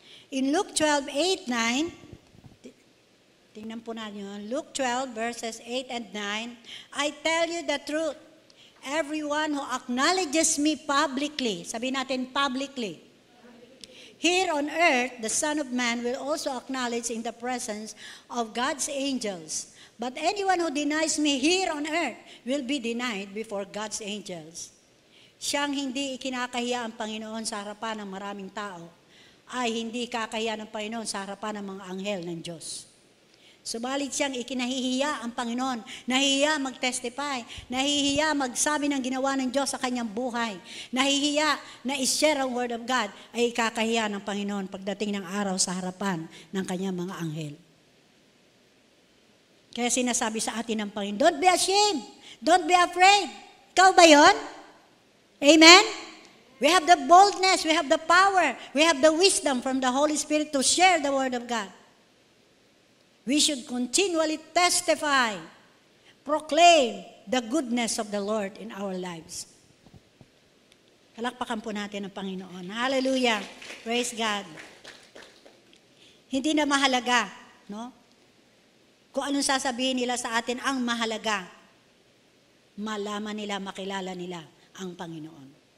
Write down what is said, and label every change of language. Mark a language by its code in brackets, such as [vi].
[en] In Luke 12:8, 9, [tl] tingnan po natin, [en] Luke 12 verses 8 and 9, I tell you the truth, everyone who acknowledges me publicly, [tl] sabihin natin [en] publicly, here on earth, the Son of Man will also acknowledge in the presence of God's angels. But anyone who denies me here on earth will be denied before God's angels. [tl] Siyang hindi ikinakahiya ang Panginoon sa harapan ng maraming tao, ay hindi kakahiya ng Panginoon sa harapan ng mga anghel ng Diyos. Subalit siyang ikinahihiya ang Panginoon, nahihiya mag-testify, nahihiya magsabi ng ginawa ng Diyos sa kanyang buhay, nahihiya na i-share ang Word of God, ay ikakahiya ng Panginoon pagdating ng araw sa harapan ng kanyang mga anghel. Kaya sinasabi sa atin ng Panginoon, [en] don't be ashamed, don't be afraid. [tl] Ikaw ba yon? Amen? [en] We have the boldness, we have the power, we have the wisdom from the Holy Spirit to share the Word of God. We should continually testify, proclaim the goodness of the Lord in our lives. [tl] Palakpakan po natin ang Panginoon. Hallelujah. [en] Praise God. [tl] Hindi na mahalaga, no? Kung anong sasabihin nila sa atin, ang mahalaga, malaman nila, makilala nila ang Panginoon.